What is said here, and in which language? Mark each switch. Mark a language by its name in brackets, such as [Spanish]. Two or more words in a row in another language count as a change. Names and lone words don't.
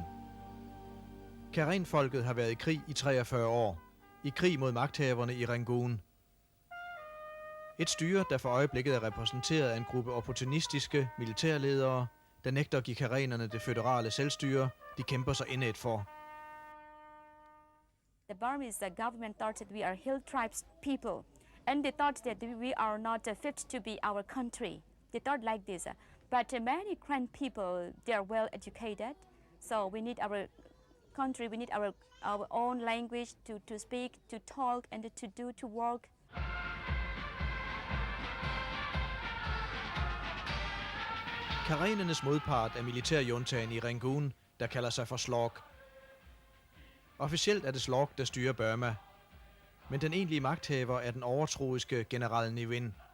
[Danish] Karen-folket har været i krig i 43 år. I krig mod magthaverne i Rangoon. Et styre, der for øjeblikket er repræsenteret af en gruppe opportunistiske militærledere, der nægter at give karenerne det føderale selvstyre, de kæmper sig indædt for. [English] The Burmese government thought that we are hill tribes people, and they thought that we are not fit to be our country. They thought like this. But many Karen people, they are well educated, so we need our country, we need our own language to speak, to talk, and to work. [Danish] Karenernes modpart er militærjuntaen i Rangoon, der kalder sig for SLORC. Officielt er det SLORC, der styrer Burma, men den egentlige magthaver er den overtroiske general Ne Win.